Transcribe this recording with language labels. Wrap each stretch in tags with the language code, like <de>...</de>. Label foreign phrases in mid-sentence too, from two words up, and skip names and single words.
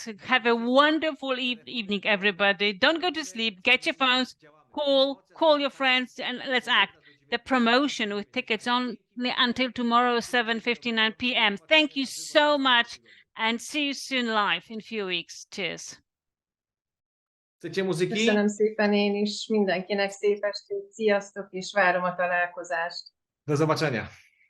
<en>Have a wonderful evening, everybody. Don't go to sleep. Get your phones, call your friends, and let's act. The promotion with tickets only until tomorrow, 7:59 p.m. Thank you so much, and see you soon live in a few weeks. Cheers.</en> <pl>Chcecie muzyki?</pl> <hu>Köszönöm szépen én is, mindenkinek szép estét, sziasztok, és várom a találkozást.</hu> <pl>Do zobaczenia.</pl>